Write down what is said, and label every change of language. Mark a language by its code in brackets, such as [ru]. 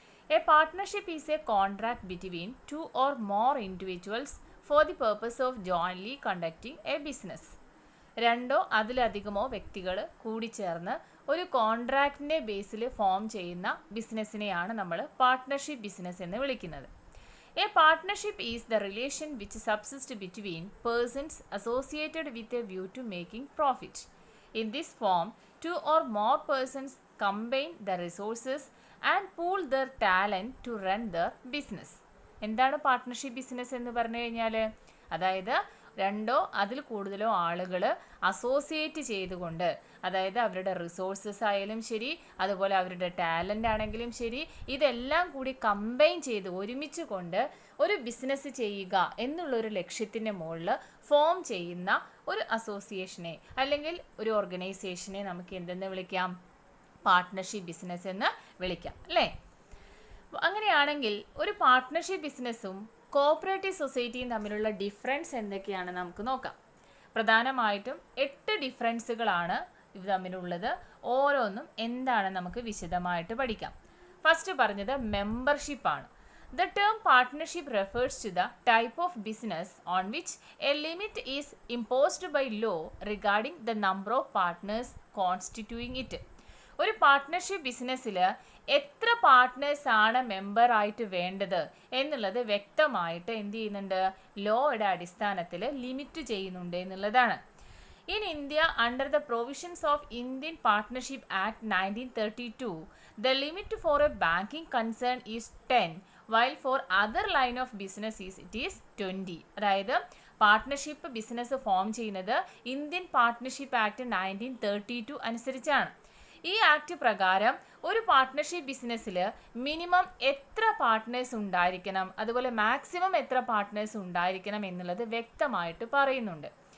[en] A partnership is a contract between two or more individuals for the purpose of jointly conducting a business. [ml] രണ്ടോ അതിലധികമോ വ്യക്തികൾ കൂടിച്ചേർന്ന് ഒരു കോൺട്രാക്റ്റിൻ്റെ ബേസിൽ form ചെയ്യുന്ന ബിസിനസ്സിനെയാണ് നമ്മൾ പാർട്ട്ണർഷിപ്പ് ബിസിനസ് എന്ന് വിളിക്കുന്നത്. [en] A partnership is the relation which subsists between persons associated with a view to making profit. In this form, two or more persons combine their resources and pool their talent to run their business. [ml] എന്താണ് partnership business എന്ന് പറഞ്ഞു കഴിഞ്ഞാൽ, അതായത് രണ്ടോ അതിൽ കൂടുതലോ ആളുകൾ associate ചെയ്തുകൊണ്ട്, അതായത് അവരുടെ റിസോഴ്സസ് ആയാലും ശരി, അതുപോലെ അവരുടെ ടാലൻ്റ് ആണെങ്കിലും ശരി, ഇതെല്ലാം കൂടി കമ്പൈൻ ചെയ്ത് ഒരുമിച്ച് കൊണ്ട് ഒരു ബിസിനസ് ചെയ്യുക എന്നുള്ളൊരു ലക്ഷ്യത്തിൻ്റെ മുകളിൽ ഫോം ചെയ്യുന്ന ഒരു അസോസിയേഷനെ അല്ലെങ്കിൽ ഒരു ഓർഗനൈസേഷനെ നമുക്ക് എന്തെന്ന് വിളിക്കാം? പാർട്ട്ണർഷിപ്പ് ബിസിനസ് എന്ന് വിളിക്കാം, അല്ലേ? അങ്ങനെയാണെങ്കിൽ ഒരു പാർട്ട്ണർഷിപ്പ് ബിസിനസ്സും കോപ്പറേറ്റീവ് സൊസൈറ്റിയും തമ്മിലുള്ള ഡിഫറൻസ് എന്തൊക്കെയാണ് നമുക്ക് നോക്കാം. പ്രധാനമായിട്ടും 8 ഡിഫറൻസുകളാണ് ഇത് തമ്മിലുള്ളത്. ഓരോന്നും എന്താണ് നമുക്ക് വിശദമായിട്ട് പഠിക്കാം. ഫസ്റ്റ് പറഞ്ഞത് മെമ്പർഷിപ്പാണ്. [en] The term partnership refers to the type of business on which a limit is imposed by law regarding the number of partners constituting it. [ml] ഒരു പാർട്ട്ണർഷിപ്പ് ബിസിനസ്സിൽ എത്ര പാർട്ട്നേഴ്സ് ആണ് മെമ്പറായിട്ട് വേണ്ടത് എന്നുള്ളത് വ്യക്തമായിട്ട് എന്ത് ചെയ്യുന്നുണ്ട്? ലോയുടെ അടിസ്ഥാനത്തിൽ ലിമിറ്റ് ചെയ്യുന്നുണ്ട് എന്നുള്ളതാണ്. [en] In India, under the provisions of Indian Partnership Act 1932, the limit for a banking concern is 10, while for other line of business it is 20. [ml] അതായത് പാർട്ട്ണർഷിപ്പ് ബിസിനസ് ഫോം ചെയ്യുന്നത് ഇന്ത്യൻ പാർട്ട്ണർഷിപ്പ് ആക്ട് 1932 അനുസരിച്ചാണ്. ഈ act പ്രകാരം ഒരു partnership ബിസിനസ്സിൽ minimum എത്ര partners ഉണ്ടായിരിക്കണം, അതുപോലെ മാക്സിമം എത്ര പാർട്ട്നേഴ്സ് ഉണ്ടായിരിക്കണം എന്നുള്ളത് വ്യക്തമായിട്ട് പറയുന്നുണ്ട്.